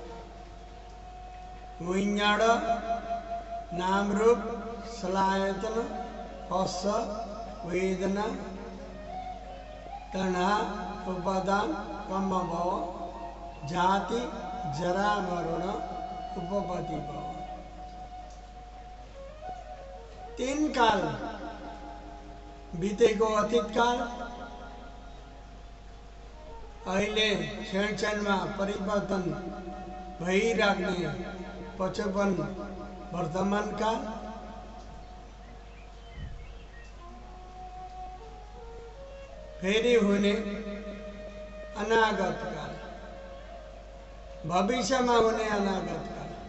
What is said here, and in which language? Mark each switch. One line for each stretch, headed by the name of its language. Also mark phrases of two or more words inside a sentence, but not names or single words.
Pali: विज्ञान, नाम रूप, सलायतन, हर्ष, वेदना, तण्हा, उपादान, कामभाव, जाति, जरा मरण, उपपत्ति भाव।
Nepali: 3 काल बीतेको अतीत काल, अहिले क्षण परिवर्तन भइराख्ने 55 वर्तमान काल, फेरि हुने अनागत काल, भविष्यमा हुने अनागत काल।